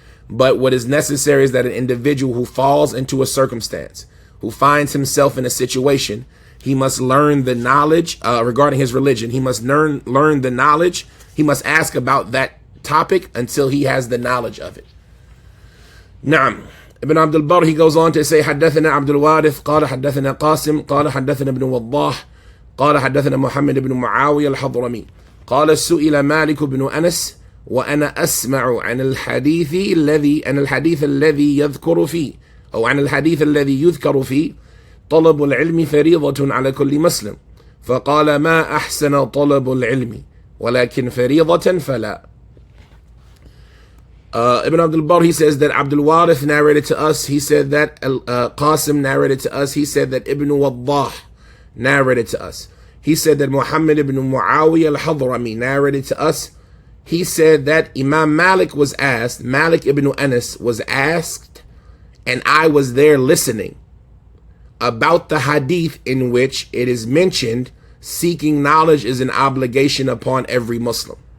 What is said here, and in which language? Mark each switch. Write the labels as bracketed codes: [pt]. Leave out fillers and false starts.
[en] But what is necessary is that an individual who falls into a circumstance, who finds himself in a situation, he must learn the knowledge regarding his religion. He must learn the knowledge. He must ask about that topic until he has the knowledge of it. Naam. Ibn Abdul Barr, he goes on to say, [ar] حدثنا عبد الوارث قال حدثنا قاسم قال حدثنا ابن وضاح قال حدثنا محمد بن معاوية الحضرمي قال سئل مالك بن أنس وأنا أسمع عن الحديث الذي يذكر فيه أو عن الحديث الذي يذكر فيه طلب العلم فريضة على كل مسلم فقال ما أحسن طلب العلم ولكن فريضة فلا. [en] Ibn Abdul Barr, he says that Abdul Warith narrated to us. He said that Qasim narrated to us. He said that Ibn Waddah narrated to us. He said that Muhammad ibn Muawiyah al-Hadrami narrated to us. He said that Imam Malik was asked, Malik ibn Anas was asked, and I was there listening, about the hadith in which it is mentioned seeking knowledge is an obligation upon every Muslim.